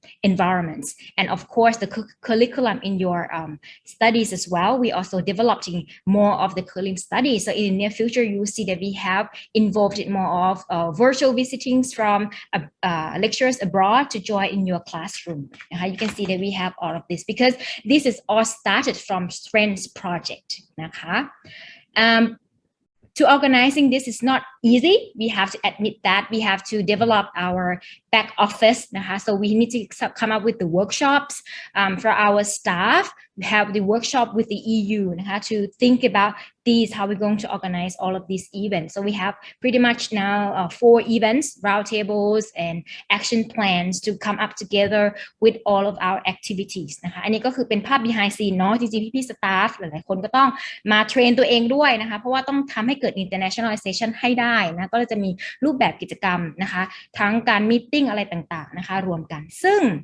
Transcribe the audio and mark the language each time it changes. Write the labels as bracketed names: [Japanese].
[English] environments and of course the curriculum in your studies as well we also developing more of the curriculum studies so in the near future you will see that we have involved in more of virtual visitings from lecturers abroad to join in your classroom you can see that we have all of this because this is all started from Friends project นะคะ to organizing this is not easy. We have to admit that we have to develop our back office. So we need to come up with the workshops for our staff. We have the workshop with the EU to think about these, how we're going to organize all of these events. So we have pretty much now 4 events, roundtables and action plans to come up together with all of our activities [Thai] นะคะอันนี้ก็คือเป็นภาพ behind scene เนาะจริงๆพี่ๆ staff หลายๆคนก็ต้องมาเทรนตัวเองด้วยนะคะเพราะว่าต้องทำให้เกิด internationalization ให้ได้นะก็จะมีรูปแบบกิจกรรมนะคะทั้งการ meeting อะไรต่างๆนะคะรวมกันซึ่ง